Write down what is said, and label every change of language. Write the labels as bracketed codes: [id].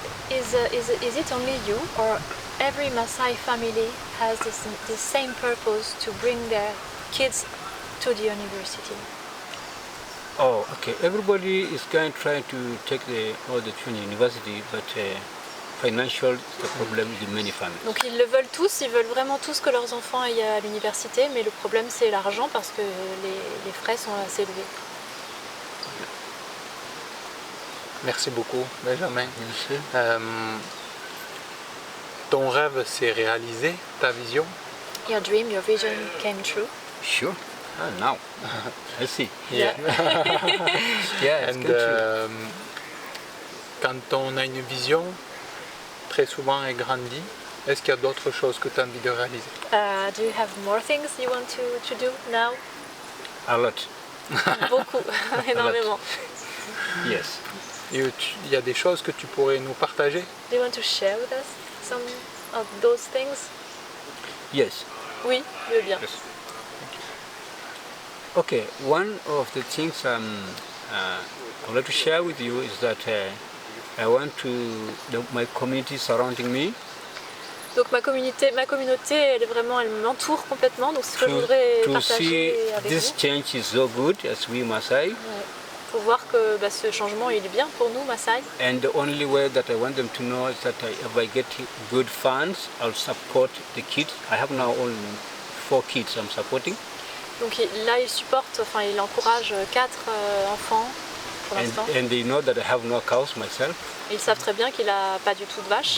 [en] Is it only you or every Maasai family has the same purpose to bring their kids to the university? Oh, okay. Everybody is going trying to take all the children to university, but financial is the problem in many families. [fr] Donc ils le veulent tous, ils veulent vraiment tous que leurs enfants aillent à l'université, mais le problème c'est l'argent parce que les frais sont assez élevés. Merci beaucoup, Benjamin. Merci. Ton rêve s'est réalisé, ta vision. [en] Your dream, your vision came true. Sure. Ah, now. I see. Yeah. Yeah, it's And, good too. [fr] quand on a une vision, très souvent elle grandit. Est-ce qu'il y a d'autres choses que tu as envie de réaliser? [en] Do you have more things you want to do now? A lot. [fr] Beaucoup, énormément. [en] Yes. [fr] Il y a des choses que tu pourrais nous partager? [en] Do you want to share with us some of those things? Yes. [fr] Oui, je veux bien. [en] Yes. Okay, one of the things I would like to share with you is that I want my community surrounding me [fr] Donc ma communauté, elle m'entoure complètement. Donc c'est ce que je voudrais [en] to see [fr] partager avec [en] this [fr] vous. [en] change is so good as we Maasai. [fr] Pour voir que ce changement il est bien pour nous, Maasai. [en] And the only way that I want them to know is that if I get good funds, I'll support the kids. I have now only 4 kids I'm supporting. [fr] Donc là il encourage 4 enfants pour l'instant. [en] And they know that I have no cows myself, [fr] Ils savent très bien qu'il n'a pas du tout de vaches,